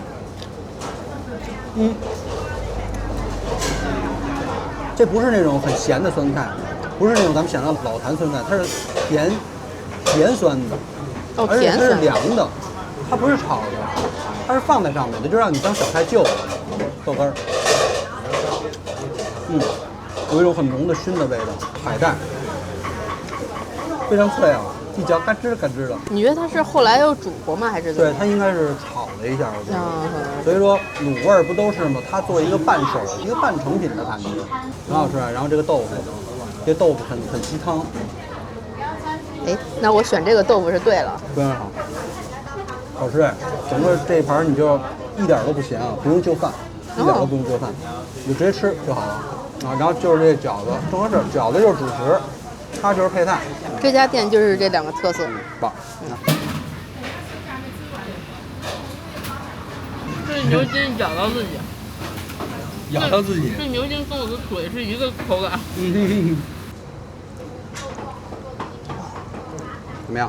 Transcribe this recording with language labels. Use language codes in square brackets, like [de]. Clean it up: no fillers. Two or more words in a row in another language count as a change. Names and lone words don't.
[zh] 這不是那種很鹹的酸菜，不是那種咱們想到老壇酸菜，它是甜酸的，而且它是涼的，它不是炒的，它是放在上面的，就讓你當小菜就了。豆乾兒，有一種很濃的燻的味道，海帶，非常脆啊。一嚼嘎吱嘎吱的。你覺得它是後來又煮過嗎？還是？對，它應該是炒了一下，我覺得。所以說滷味兒不都是嗎？它做一個半手，一個半成品的感覺，很好吃。然後這個豆腐，這豆腐很吸湯。哎，那我選這個豆腐是對了。非常好，好吃哎！整個這一盤你就一點都不鹹啊，不用就飯，一點都不用就飯，你就直接吃就好了啊。然後就是這餃子，正合適，餃子就是主食。它就是配菜。這家店就是這2個特色。棒。這牛筋攪到自己。咬到自己。这牛筋跟我的腿是一个口感。怎么样？